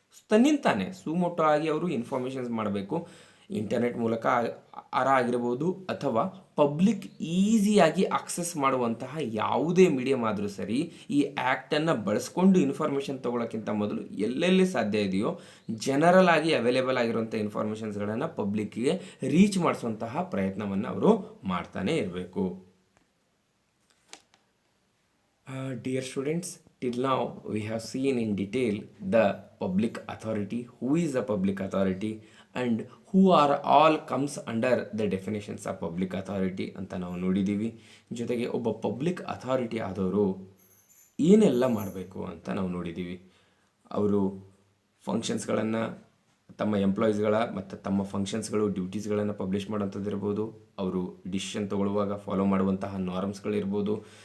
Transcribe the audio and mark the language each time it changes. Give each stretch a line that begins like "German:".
Kannada: ತನ್ನಿಂತಾನೆ suo motu ಆಗಿ ಅವರು informations ಮಾಡಬೇಕು. ಇಂಟರ್ನೆಟ್ ಮೂಲಕ ಆಗಿರ್ಬೋದು ಅಥವಾ ಪಬ್ಲಿಕ್ ಈಸಿಯಾಗಿ ಆಕ್ಸೆಸ್ ಮಾಡುವಂತಹ ಯಾವುದೇ ಮೀಡಿಯಮ್ ಆದರೂ ಸರಿ, ಈ ಆ್ಯಕ್ಟನ್ನು ಬಳಸ್ಕೊಂಡು ಇನ್ಫಾರ್ಮೇಷನ್ ತೊಗೊಳ್ಳೋಕ್ಕಿಂತ ಮೊದಲು ಎಲ್ಲೆಲ್ಲಿ ಸಾಧ್ಯ ಇದೆಯೋ ಜನರಲ್ ಆಗಿ ಅವೈಲೇಬಲ್ ಆಗಿರುವಂಥ ಇನ್ಫಾರ್ಮೇಷನ್ಸ್ಗಳನ್ನು ಪಬ್ಲಿಕ್ಕಿಗೆ ರೀಚ್ ಮಾಡಿಸುವಂತಹ ಪ್ರಯತ್ನವನ್ನು ಅವರು ಮಾಡ್ತಾನೆ ಇರಬೇಕು.
English: Dear students, till now we have seen in detail the public authority, who is a public authority, and who are all comes under the definitions of public authority
Kannada: ಅಂತ ನಾವು ನೋಡಿದ್ದೀವಿ. ಜೊತೆಗೆ ಒಬ್ಬ ಪಬ್ಲಿಕ್ ಅಥಾರಿಟಿ ಆದವರು ಏನೆಲ್ಲ ಮಾಡಬೇಕು ಅಂತ ನಾವು ನೋಡಿದ್ದೀವಿ. ಅವರು ಫಂಕ್ಷನ್ಸ್ಗಳನ್ನು ತಮ್ಮ ಎಂಪ್ಲಾಯೀಸ್ಗಳ ಮತ್ತು ತಮ್ಮ ಫಂಕ್ಷನ್ಸ್ಗಳು ಡ್ಯೂಟೀಸ್ಗಳನ್ನು ಪಬ್ಲಿಷ್ ಮಾಡೋಂಥದ್ದಿರ್ಬೋದು, ಅವರು ಡಿಸಿಷನ್ ತೊಗೊಳ್ಳುವಾಗ ಫಾಲೋ ಮಾಡುವಂತಹ ನಾರ್ಮ್ಸ್ಗಳಿರ್ಬೋದು,